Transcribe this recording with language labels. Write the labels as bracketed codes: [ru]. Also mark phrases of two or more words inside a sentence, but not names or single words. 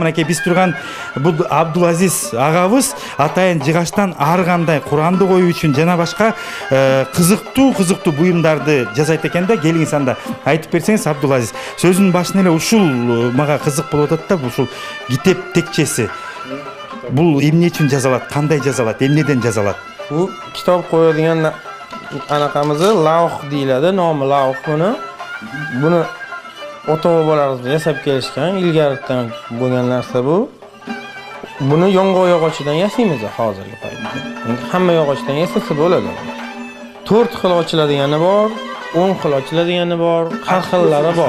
[ky] Мынакей биз турган бул Абдулазиз агабыз атайын жыгачтан ар кандай Куранды коюу үчүн жана башка кызыктуу буюмдарды жасайт экен да. Келиңиз анда айтып берсеңиз Абдулазиз. Сөзүнүн башында эле ушул мага кызык болуп атат да, ушул китеп текчеси. Бул эмне үчүн жазалат, кандай жазалат, эмнеден жазалат? [uz] Bu kitap koyadigan anaqamızı lauh deyiladi, nomi lauh buni. Buni ota-bobolarimiz yasab kelishgan, ilgaridan bo'lgan narsa bu. Buni yong'oq yog'ochidan yasaymiz hozirgi paytda. Hamma yog'ochdan yasasa bo'ladi. 4 xil ochiladigani bor, 10 xil ochiladigani bor, har xillari bor.